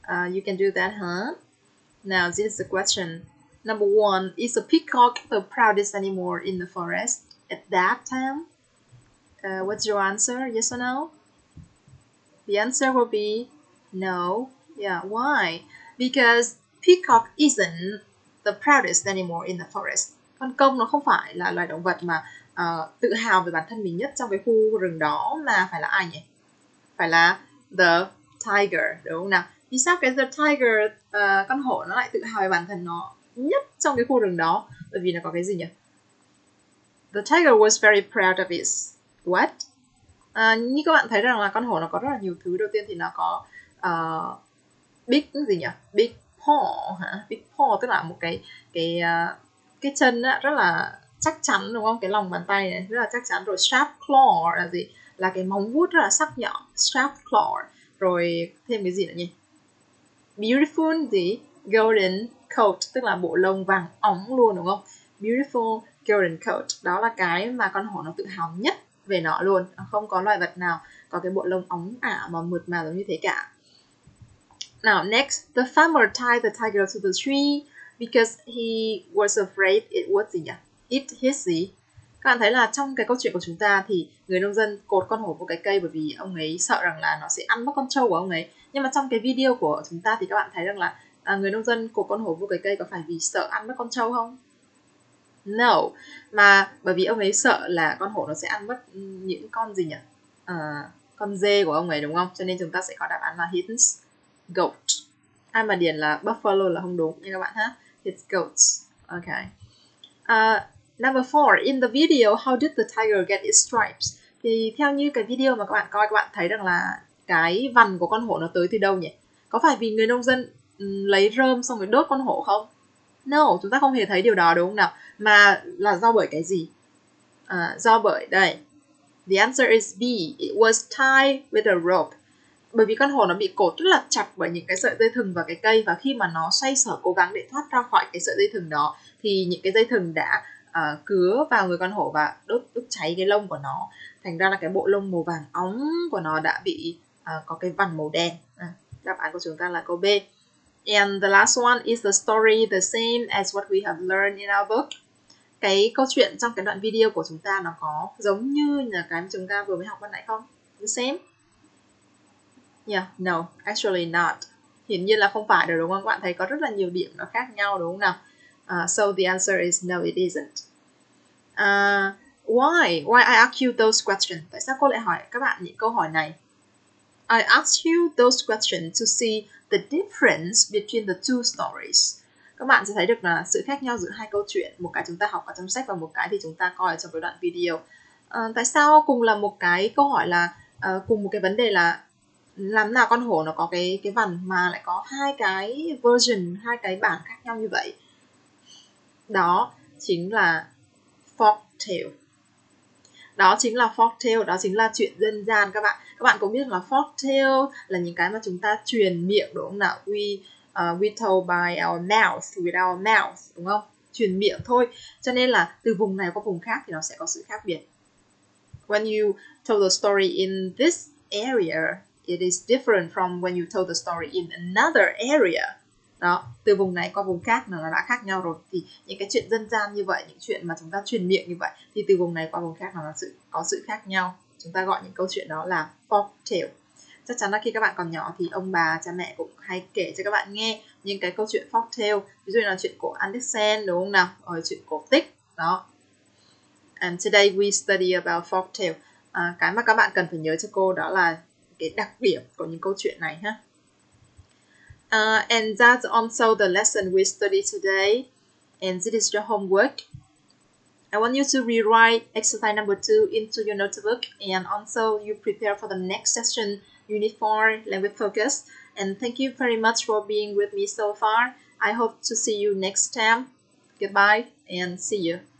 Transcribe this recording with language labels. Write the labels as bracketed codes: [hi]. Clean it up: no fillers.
[en] You can do that, huh? Now, this is the question. Number 1, is a peacock the proudest animal in the forest at that time? What's your answer? Yes or no? The answer will be no. Yeah, why? Because peacock isn't the proudest animal in the forest. [vi] Con công nó không phải là loài động vật mà tự hào về bản thân mình nhất trong cái khu rừng đó, mà phải là ai nhỉ? Phải là the tiger, đúng không nào? Vì sao cái the tiger, con hổ nó lại tự hào về bản thân nó nhất trong cái khu rừng đó? Bởi vì nó có cái gì nhỉ? [en] The tiger was very proud of its what? [vi] Như các bạn thấy rằng là con hổ nó có rất là nhiều thứ. Đầu tiên thì nó có big gì nhỉ? Big paw hả? Big paw tức là một cái chân á, rất là chắc chắn, đúng không? Cái lòng bàn tay này rất là chắc chắn. Rồi sharp claw là gì? Là cái móng vuốt rất là sắc nhọn, sharp claw. Rồi thêm cái gì nữa nhỉ? Beautiful gì? [en] Golden coat, [vi] tức là bộ lông vàng óng luôn, đúng không? [en] Beautiful golden coat, [vi] đó là cái mà con hổ nó tự hào nhất về nó luôn. Không có loài vật nào có cái bộ lông óng ả mà mượt mà giống như thế cả. [en] Now next, the farmer tied the tiger to the tree because he was afraid it would [vi] gì nhỉ? [en] Eat his [vi] gì? Các bạn thấy là trong cái câu chuyện của chúng ta thì người nông dân cột con hổ vào cái cây bởi vì ông ấy sợ rằng là nó sẽ ăn mất con trâu của ông ấy. Nhưng mà trong cái video của chúng ta thì các bạn thấy rằng là người nông dân cột con hổ vào cái cây có phải vì sợ ăn mất con trâu không? [en] No, [vi] mà bởi vì ông ấy sợ là con hổ nó sẽ ăn mất những con gì nhỉ? Con dê của ông ấy, đúng không? Cho nên chúng ta sẽ có đáp án là [en] his goat. [vi] Ai mà điền là buffalo là không đúng nha các bạn ha. [en] His goats. Okay. Number 4, in the video, how did the tiger get its stripes? [vi] Thì theo như cái video mà các bạn coi, các bạn thấy rằng là cái vằn của con hổ nó tới từ đâu nhỉ? Có phải vì người nông dân lấy rơm xong rồi đốt con hổ không? [en] No, [vi] chúng ta không hề thấy điều đó, đúng không nào? Mà là do bởi cái gì? Do bởi đây. [en] The answer is B. It was tied with a rope. [vi] Bởi vì con hổ nó bị cột rất là chặt bởi những cái sợi dây thừng vào cái cây, và khi mà nó xoay sở cố gắng để thoát ra khỏi cái sợi dây thừng đó thì những cái dây thừng đã cứa vào người con hổ và đốt cháy cái lông của nó. Thành ra là cái bộ lông màu vàng óng của nó đã bị có cái vằn màu đen. Đáp án của chúng ta là câu B. [en] And the last one is the story the same as what we have learned in our book. [vi] Cái câu chuyện trong cái đoạn video của chúng ta nó có giống như là cái mà chúng ta vừa mới học ban nãy không? [en] The same? Yeah, no, actually not. [vi] Hiển nhiên là không phải được, đúng không? Các bạn thấy có rất là nhiều điểm nó khác nhau, đúng không nào? [en] So the answer is no, it isn't. Why I ask you those questions? [vi] Tại sao cô lại hỏi các bạn những câu hỏi này? [en] I asked you those questions to see the difference between the two stories. [vi] Các bạn sẽ thấy được là sự khác nhau giữa hai câu chuyện. Một cái chúng ta học ở trong sách và một cái thì chúng ta coi ở trong cái đoạn video. Tại sao cùng là một cái câu hỏi là cùng một cái vấn đề là làm nào con hổ nó có cái vằn mà lại có hai cái version, hai cái bản khác nhau như vậy? Đó chính là folktale. Đó chính là folktale, đó chính là chuyện dân gian các bạn. Các bạn cũng biết là folktale là những cái mà chúng ta truyền miệng, đúng không nào? [en] We told by our mouth, with our mouth, [vi] đúng không? Truyền miệng thôi. Cho nên là từ vùng này qua vùng khác thì nó sẽ có sự khác biệt. [en] When you told the story in this area, it is different from when you told the story in another area. [vi] Đó, từ vùng này qua vùng khác nó đã khác nhau rồi. Thì những cái chuyện dân gian như vậy, những chuyện mà chúng ta truyền miệng như vậy, thì từ vùng này qua vùng khác nó có sự khác nhau. Chúng ta gọi những câu chuyện đó là folktale. Chắc chắn là khi các bạn còn nhỏ thì ông bà, cha mẹ cũng hay kể cho các bạn nghe những cái câu chuyện folktale. Ví dụ như là chuyện cổ Andersen, đúng không nào? Rồi chuyện cổ tích, đó. [en] And today we study about folktale. [vi] Cái mà các bạn cần phải nhớ cho cô đó là cái đặc điểm của những câu chuyện này ha. [en] And that's also the lesson we studied today. And this is your homework. I want you to rewrite exercise number 2 into your notebook, and also you prepare for the next session, Unit 4, Language Focus. And thank you very much for being with me so far. I hope to see you next time. Goodbye and see you.